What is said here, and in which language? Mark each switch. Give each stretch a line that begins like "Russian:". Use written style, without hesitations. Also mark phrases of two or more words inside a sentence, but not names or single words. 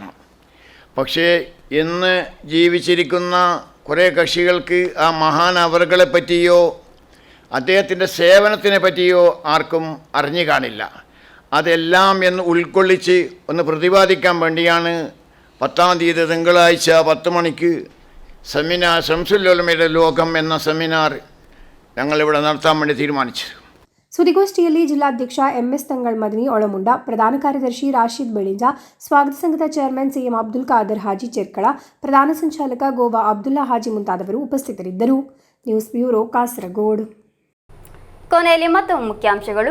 Malayalam: പക്ഷേ ഇന്ന് ജീവിച്ചിരിക്കുന്ന കുറേ കക്ഷികൾക്ക് ആ മഹാൻ അവറുകളെ പറ്റിയോ അദ്ദേഹത്തിൻ്റെ സേവനത്തിനെ പറ്റിയോ ആർക്കും അറിഞ്ഞു കാണില്ല. അതെല്ലാം എന്ന് ഉൾക്കൊള്ളിച്ച് ഒന്ന് പ്രതിപാദിക്കാൻ വേണ്ടിയാണ് 10-ാം തീയതി തിങ്കളാഴ്ച 10 മണിക്ക് സെമിനാർ ശംസുൽ ഉലമയുടെ ലോകം എന്ന സെമിനാർ ഞങ്ങളിവിടെ നടത്താൻ വേണ്ടി തീരുമാനിച്ചത്.
Kannada: ಸುದ್ದಿಗೋಷ್ಠಿಯಲ್ಲಿ ಜಿಲ್ಲಾಧ್ಯಕ್ಷ MS ತಂಗಳ್ ಮದನಿ ಒಳಮುಂಡ, ಪ್ರಧಾನ ಕಾರ್ಯದರ್ಶಿ ರಾಶಿದ್ ಬೆಳಿಂಜ, ಸ್ವಾಗತ ಸಂಘದ ಚೇರ್ಮನ್ CM ಅಬ್ದುಲ್ ಖಾದರ್ ಹಾಜಿ ಚೆರ್ಕಳ, ಪ್ರಧಾನ ಸಂಚಾಲಕ ಗೋವಾ ಅಬ್ದುಲ್ಲಾ ಹಾಜಿ ಮುಂತಾದವರು ಉಪಸ್ಥಿತರಿದ್ದರು. ನ್ಯೂಸ್ ಬ್ಯೂರೋ, ಕಾಸರಗೋಡು. ಕೊನೆಯಲ್ಲಿ ಮತ್ತೊಮ್ಮೆ ಮುಖ್ಯಾಂಶಗಳು.